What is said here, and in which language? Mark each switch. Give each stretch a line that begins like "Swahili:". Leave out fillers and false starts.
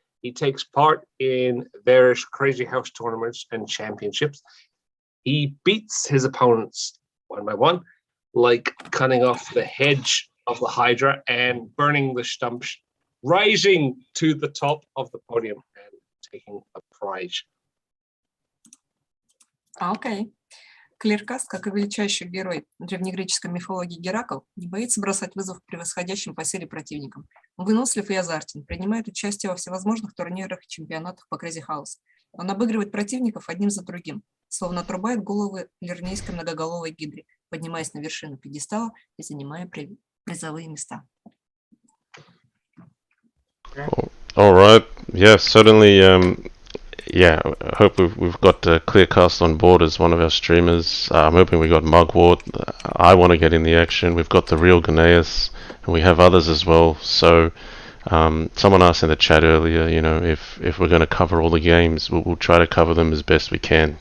English: He takes part in various Crazyhouse tournaments and championships. He beats his opponents one by one, like cutting off the hedge of the Hydra and burning the stumps, rising to the top of the podium and taking a prize.
Russian: Окей. Clearcast, как и величайший герой древнегреческой мифологии Геракл, не боится бросать вызов превосходящим по силе противникам. Он вынослив и азартен, принимает участие во всевозможных турнирах и чемпионатах по Crazyhouse. Он обыгрывает противников одним за другим, словно отрубает головы лирнейской многоголовой гидре, поднимаясь на вершину пьедестала и занимая призовые места.
English: All right. Yeah, certainly. I hope we've got Clearcast on board as one of our streamers. I'm hoping we got Mugwort. I want to get in the action. We've got the real Ghanaius, and we have others as well. So, someone asked in the chat earlier, if we're going to cover all the games, we'll try to cover them as best we can.